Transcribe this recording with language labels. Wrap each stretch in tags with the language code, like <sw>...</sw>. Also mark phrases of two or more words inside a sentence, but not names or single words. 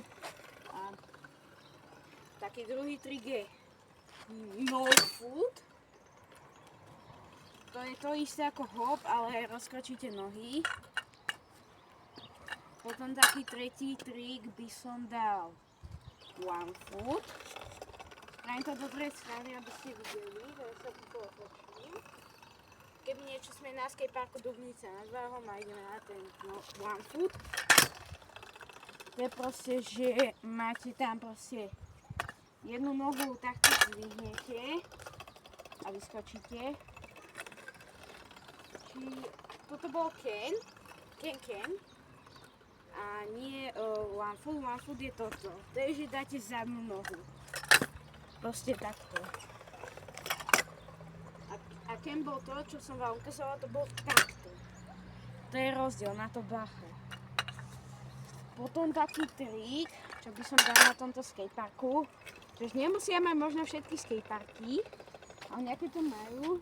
<sk>A taký druhý trik je</sk> <en>no foot.</en> <sk>To je to isté ako hop, ale rozkročíte nohy. Potom taký tretí trik by som dal</sk> <en>one foot.</en> <sk>Spravím to do druhej strany, aby ste videli, že sa to otočím. Keby niečo sme na skateparku Dubnica nad Váhom a ideme na ten</sk> <en>one foot.</en> <sk>To je proste, že máte tam proste jednu nohu takto zdvihnete a vyskočíte. Toto bol Ken. A nie</sk> <en>one foot</en> <sk>je toto. To je, že dáte zadnú nohu. Proste takto. A Ken bol to, čo som vám ukazovala, to bol takto. To je rozdiel, na to bacha. Potom taký trik, čo by som dal na tomto skateparku, že nemusia mať možno všetky skateparky, ale nejaké to majú.</sk>